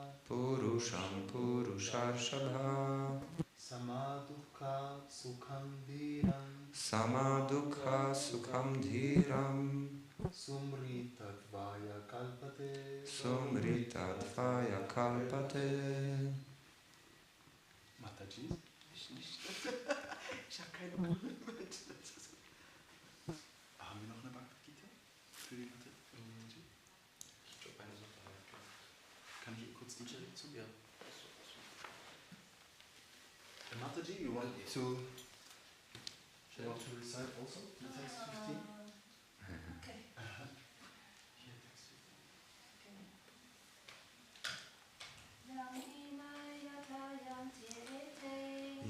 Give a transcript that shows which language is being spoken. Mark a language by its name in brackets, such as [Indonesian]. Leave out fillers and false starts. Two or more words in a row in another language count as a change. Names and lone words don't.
[Sanskrit] Purusham Purusharshabha Samadukha sukham dhiram Samadukha sukham dhiram Sumritatvaya kalpate. Sumritatvaya kalpate. [German] Mataji? Ich habe keine Ahnung. Haben wir noch eine Bhagavad Gita? Für die Mataji? Ich glaube, eine Sache halt. Kann ich kurz die zu? Ja. [English] Mataji, you want to recite also the text 15? Okay. Here, text 15.